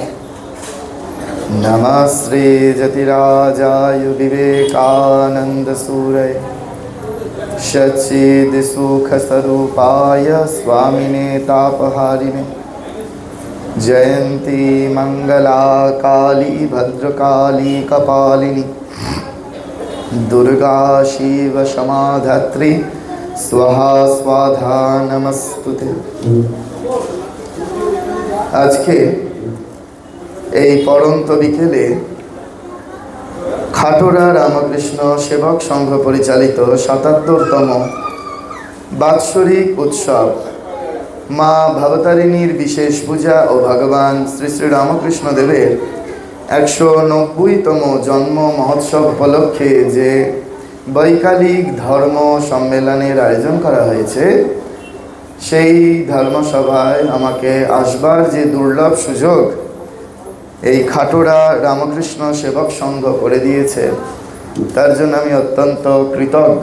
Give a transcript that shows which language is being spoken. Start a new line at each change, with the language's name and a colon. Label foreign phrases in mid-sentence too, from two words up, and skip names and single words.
Sanskrit: नमः श्री जतिराजाय विवेकानन्दसूरये सच्चिदसुखस्वरूपाय स्वामिने तापहारिणे जयन्ती मंगला काली भद्रकाली कपालिनी दुर्गा शिव समाधत्री स्वाहा स्वाधा नमस्तुते।
Hindi: आज के
Bangla: এই পরন্ত বিকেলে খাটোরা রামকৃষ্ণ সেবক সংঘ পরিচালিত ৭৭তম বাৎসরিক উৎসব মা ভবতারিণীর বিশেষ পূজা ও ভগবান শ্রী শ্রী রামকৃষ্ণ দেবের ১৯০তম জন্ম মহোৎসব উপলক্ষে যে বৈকালিক ধর্ম সম্মেলনের আয়োজন করা হয়েছে, সেই ধর্মসভায় আমাকে আসবার যে দুর্লভ সুযোগ এই খাটোরা রামকৃষ্ণ সেবক সংঘ করে দিয়েছে, তার জন্য আমি অত্যন্ত কৃতজ্ঞ।